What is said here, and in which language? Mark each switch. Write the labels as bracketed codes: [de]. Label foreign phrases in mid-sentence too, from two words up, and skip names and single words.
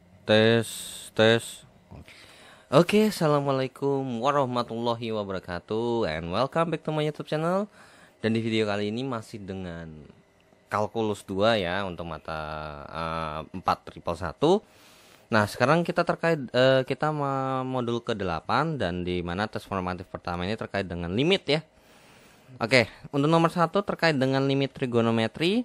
[id] Tes, tes. Oke, [ar] السلام عليكم ورحمة الله وبركاته, [en] and welcome back to my YouTube channel. [id] Dan di video kali ini masih dengan kalkulus 2 ya, untuk mata 4111. Nah, sekarang kita kita modul ke-8, dan di mana tes formatif pertama ini terkait dengan limit ya. Oke, untuk nomor 1 terkait dengan limit trigonometri.